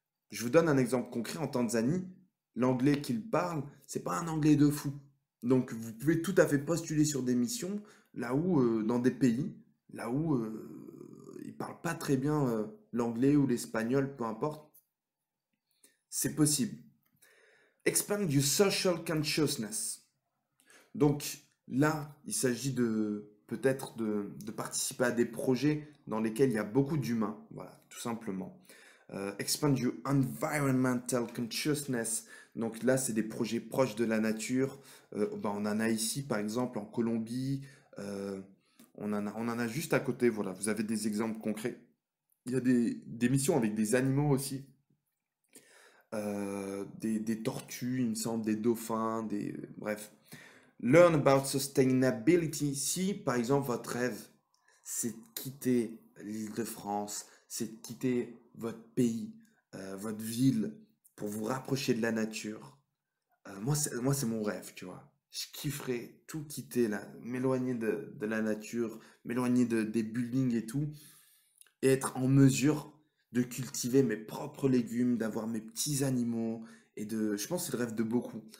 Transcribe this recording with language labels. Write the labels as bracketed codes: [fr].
[fr] Je vous donne un exemple concret. En Tanzanie, l'anglais qu'ils parlent, c'est pas un anglais de fou. Donc vous pouvez tout à fait postuler sur des missions là où, dans des pays, là où ils parlent pas très bien l'anglais ou l'espagnol, peu importe. C'est possible. [en] Expand your social consciousness. [fr] Donc là, il s'agit peut-être de participer à des projets dans lesquels il y a beaucoup d'humains, voilà, tout simplement. [en] Expand your environmental consciousness. [fr] Donc là, c'est des projets proches de la nature. On en a ici, par exemple, en Colombie. On en a juste à côté. Voilà, vous avez des exemples concrets. Il y a des missions avec des animaux aussi. Des tortues, il me semble, des dauphins, bref. [en] Learn about sustainability. [fr] Si, par exemple, votre rêve, c'est de quitter l'Île-de-France, c'est de quitter votre pays, votre ville, pour vous rapprocher de la nature. Moi, c'est mon rêve, tu vois. Je kifferais tout quitter, là, m'éloigner de la nature, m'éloigner des buildings et tout, et être en mesure de cultiver mes propres légumes, d'avoir mes petits animaux, je pense que c'est le rêve de beaucoup.